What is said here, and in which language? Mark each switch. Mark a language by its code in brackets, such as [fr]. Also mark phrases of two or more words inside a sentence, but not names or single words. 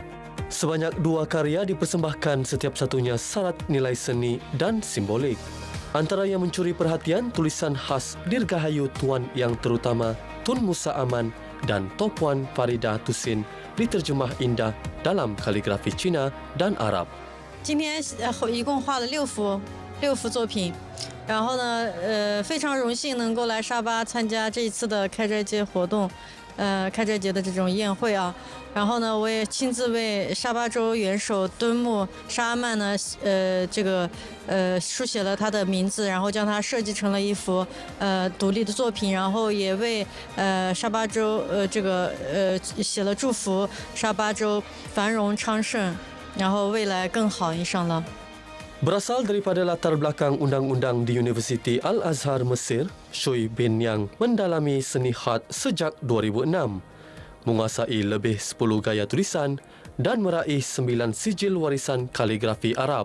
[ms] Sebanyak 2 karya dipersembahkan, setiap satunya syarat nilai seni dan simbolik. Antara yang mencuri perhatian, tulisan khas Dirgahayu Tuan yang terutama Tun Musa Aman dan Topuan Faridah Tusin diterjemah indah dalam kaligrafi Cina dan Arab. [zh] 今天一共画了6幅作品，然后呢，非常荣幸能够来沙巴参加这一次的开斋节活动。开斋节的这种宴会啊。然后呢，我也亲自为沙巴州元首敦睦沙阿曼呢，书写了他的名字，然后将它设计成了一幅独立的作品，然后也为沙巴州写了祝福沙巴州繁荣昌盛，然后未来更好 ，InsyaAllah。 [ms] Berasal daripada latar belakang undang-undang di Universiti Al-Azhar Mesir, Shui bin Yang mendalami seni khat sejak 2006, menguasai lebih 10 gaya tulisan dan meraih 9 sijil warisan kaligrafi Arab.